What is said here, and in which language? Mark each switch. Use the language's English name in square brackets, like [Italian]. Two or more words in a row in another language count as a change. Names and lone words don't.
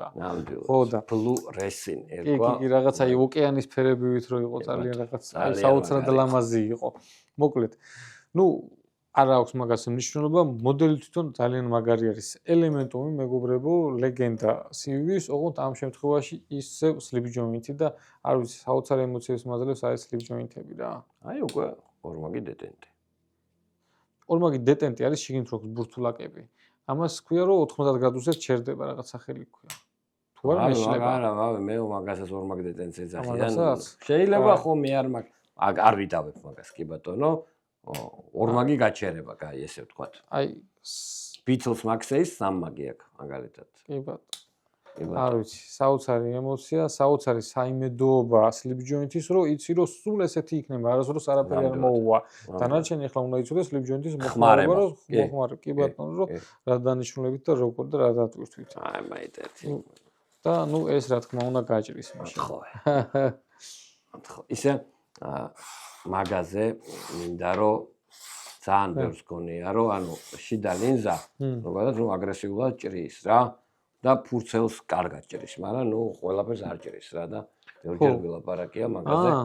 [Georgian] ხო და [English] blue resin [Georgian] ერქვა. კი რაღაცა ოკეანის ფერებივით რო იყო ძალიან რაღაც საოცრად ლამაზი იყო. მოკლედ ნუ არ აქვს მაგას მნიშვნელობა, მოდელი თვითონ ძალიან მაგარი არის. ელემენტუმი მეგობრებო, ლეგენდა CV-ის, ოღონდ ამ შემთხვევაში ისევ [English] slip joint-ი [Georgian] და არ ვიცი, საოცარ ემოციებს მაძლევს აი [English] slip joint-ები [Georgian] რა. აი უკვე ორმაგი დეტენტი. ორმაგი დეტენტი არის შიგნით როგორც ბურთულაკები. ამას ქვია რომ 90 გრადუსზე ჩერდება რაღაც სახელი ქვია. თუ არ მეშლება. არა, მე მაგასაც ორმაგი დეტენტს ეძახიან. შეიძლება ხომ მე არ ვიდავებ მაგას კი ბატონო. ორმაგი გაჩერება, კაი, ესე ვთქვათ. აი, Beatles Max-ის 3 მაგი აქვს, მაგალითად. კი ბატონო. არ ვიცი, საოცარი ემოცია, საოცარი საიმედოობა [English] slip joint-ის, [Georgian] რომ იცი რომ სულ ესეთი იქნება, არასდროს არაფერი არ მოუვა. დანარჩენი ახლა უნდა იცოდეს [English] slip joint-ის [Georgian] მოხმარება, რომ მოხმარე, კი ბატონო, რომ რა დანიშნულებით და როგორ და რა დატვირთვით. აი, მაიტეთი. და ნუ ეს რა თქმა უნდა გაჭრის მაშინ. ხო. ისე მაგაზე მინდა რომ ძალიან ბევრს გონია რომ ანუ შიდა ლინზა ზოგადად რომ აგრესიულად ჭრის რა და ფურცელს კარგად ჭრის, მაგრამ ნუ ყველაფერს არ ჭრის რა და ბევრჯერ ვილაპარაკია მაგაზე.